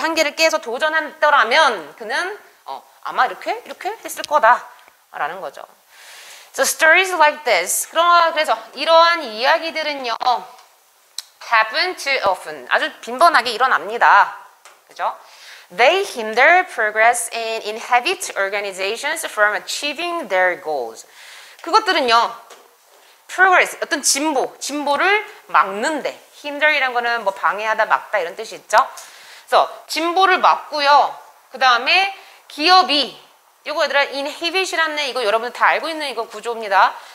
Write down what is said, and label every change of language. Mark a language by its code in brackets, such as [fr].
[ko] 한계를 깨서 도전했더라면 그는 아마 이렇게 했을 거다라는 거죠. [en] So stories like this. [ko] 그래서 이러한 이야기들은요, [en] happen too often. [ko] 아주 빈번하게 일어납니다. 그죠? [en] They hinder progress and inhibit organizations from achieving their goals. [ko] 그것들은요, progress, 어떤 진보를 막는데, hinder이란 거는 뭐 방해하다, 막다 이런 뜻이 있죠? 그래서 진보를 막고요. 그 다음에 기업이, 이거 얘들아 inhibit이라는 이거 여러분들 다 알고 있는 이거 구조입니다.